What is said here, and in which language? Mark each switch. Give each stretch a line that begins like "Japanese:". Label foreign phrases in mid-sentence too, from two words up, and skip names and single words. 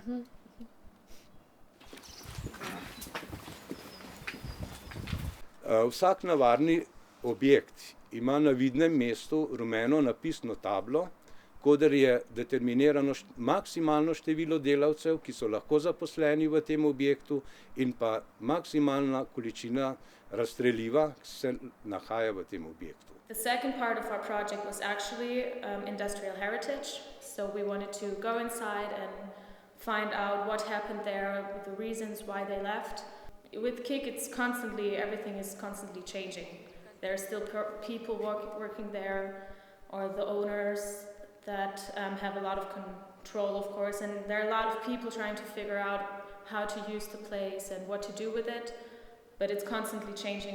Slovenian: Vsak navarni objekt ima na vidnem mestu rumeno napisno tablo, koder je determinirano maksimalno število delavcev, ki so lahko zaposleni v tem objektu, in pa maksimalna količina razstreliva, ki se nahaja v tem objektu.
English: The second part of our project was actually industrial heritage. So we wanted to go inside and find out what happened there, the reasons why they left. With KIK, everything is constantly changing. There are still people working there, or the owners that have a lot of control, of course, and there are a lot of people trying to figure out how to use the place and what to do with it, but it's constantly changing.